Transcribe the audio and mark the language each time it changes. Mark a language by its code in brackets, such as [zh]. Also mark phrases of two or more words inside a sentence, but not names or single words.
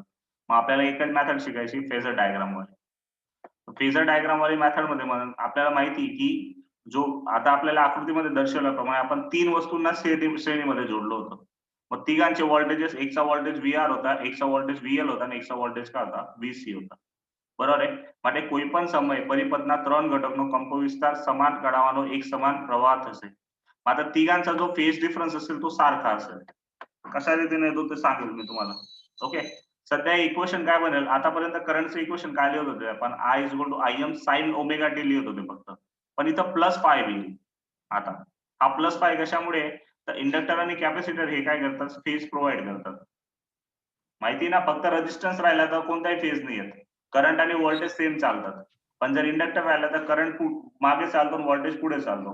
[mr] मग आपल्याला एकच मेथड शिकायची, [en] phasor diagram [mr] मध्ये. [en] phasor diagram [mr] वाली मेथड मध्ये आपल्याला माहिती की जो आता आपल्याला आकृतीमध्ये दर्शवल्याप्रमाणे आपण तीन वस्तूंना श्रेणीमध्ये जोडलो होतं. मग तिघांचे व्होल्टेजेस, एकचा व्होल्टेज VR होता, एकचा व्होल्टेज VL होता आणि एकचा व्होल्टेज काय होता? VC होता. बरोबर आहे. [gu] માટે કોઈ પણ સમય પરિપથના ત્રણ ઘટકનો કંપો વિસ્તાર સમાન કઢાવવાનો એક સમાન પ્રવાહ થશે. [mr] आता तिघांचा जो [en] phase difference [mr] असेल तो सारखा असेल. कशा रीतीने येतो ते सांगेल मी तुम्हाला. ओके, सध्या इक्वेशन काय बनेल? आतापर्यंत करंटचं इक्वेशन काय लिहित होते आपण? I [en] is equal to IM sine omega t [mr] लिहित होते फक्त, पण इथं [en] plus phi [mr] येईल. आता हा [en] plus phi [mr] कशामुळे? तर इंडक्टर आणि कॅपॅसिटर हे काय करतात? [en] phase provide [mr] करतात. माहिती ना, फक्त रेजिस्टन्स राहिला तर कोणताही फेज नाही येत. करंट आणि व्होल्टेज सेम चालतात, पण जर इंडक्टर राहिला तर करंट मागे चालतो आणि व्होल्टेज पुढे चालतो.